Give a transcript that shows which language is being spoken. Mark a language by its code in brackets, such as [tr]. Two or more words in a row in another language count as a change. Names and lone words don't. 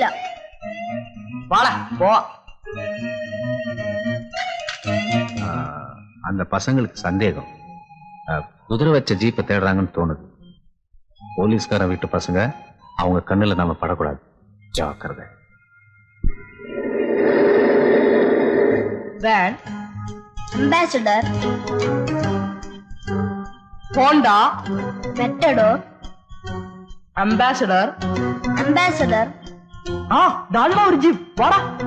[ml] വാടാ പോവാ. [ta] அந்த பசங்களுக்கு சந்தேகம் குதிரை வச்ச ஜீப்பை தேடுறாங்கன்னு தோணுது. போலீஸ்காரன் வீட்டு பசங்க, அவங்க கண்ணுல நாம படக்கூடாது. ஜாக்கிரதை. [ml] വാൻ, അംബാസഡർ, ഹോണ്ട, മെറ്റഡോർ, അംബാസഡർ. അംബാസഡർ. ആ ദാണ്ടാ ഒരു ജീപ്പ്. വാടാ.